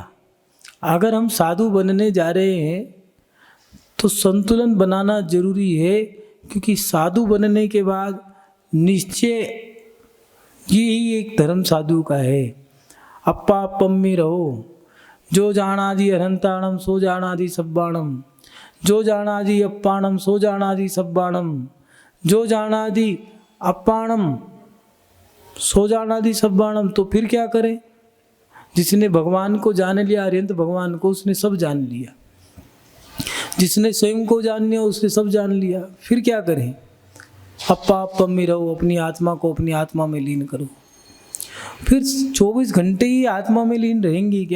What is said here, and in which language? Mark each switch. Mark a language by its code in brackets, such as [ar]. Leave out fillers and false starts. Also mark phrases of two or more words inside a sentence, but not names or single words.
[hi] अगर हम साधु बनने जा रहे हैं तो संतुलन बनाना जरूरी है, क्योंकि साधु बनने के बाद निश्चय यही एक धर्म साधु का है। [pra] अप्पा पम्मी रहो, जो जानादि अनंताणम सो जानादि सब्बाणम, जो जानादि अप्पाणम सो जानादि सब्बाणम, जो जानादि अप्पाणम सो जानादि सब्बाणम। [hi] तो फिर क्या करें? जिसने भगवान को जान लिया, अरिहंत भगवान को, उसने सब जान लिया। जिसने स्वयं को जान लिया उसने सब जान लिया। फिर क्या करें? [pra] अप्पा पम्मी रहो, [hi] अपनी आत्मा को अपनी आत्मा में लीन करो। फिर 24 घंटे ही आत्मा में लीन रहेंगी क्या?